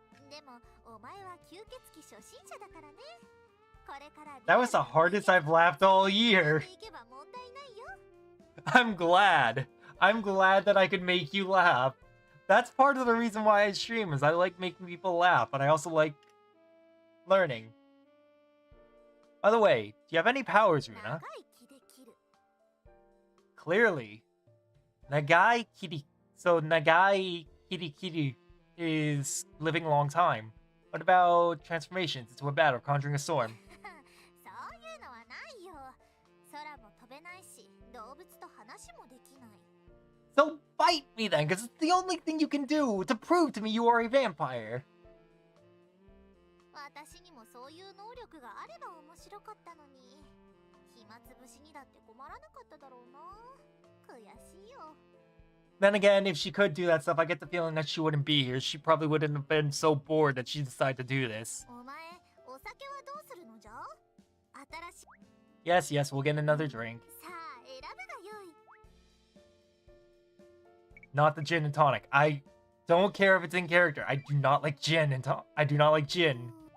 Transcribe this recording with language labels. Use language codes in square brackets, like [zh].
[ja] でもお前は吸血鬼初心者だからね。これから [en] That was the hardest I've laughed all year. [ja] 行けば問題ないよ。 [en] I'm glad. I'm glad that I could make you laugh. That's part of the reason why I stream, is I like making people laugh, but I also like learning. By the way, do you have any powers, [ja] 長 [en] Runa? [ja] い木で切る。 [en] Clearly. Nagai Kiri. So Nagai Kiri Kiri is living a long time. What about transformations into a bat or conjuring a storm? [ja] そういうのはないよ。空も飛べないし、動物と話もできない。 So bite me then, because it's the only thing you can do to prove to me you are a vampire. 私にもそういう能力があれば面白かったのに。暇つぶしにだって困らなかっただろうな。悔しいよ。 [en] Then again, if she could do that stuff, I get the feeling that she wouldn't be here. She probably wouldn't have been so bored that she decided to do this. [ja] お前、お酒はどうするのじゃ？新しい。 [en] Yes, yes, we'll get another drink. [ja] さあ、選ぶがよい。 [en] Not the gin and tonic. I don't care if it's in character. I do not like gin and I do not like gin.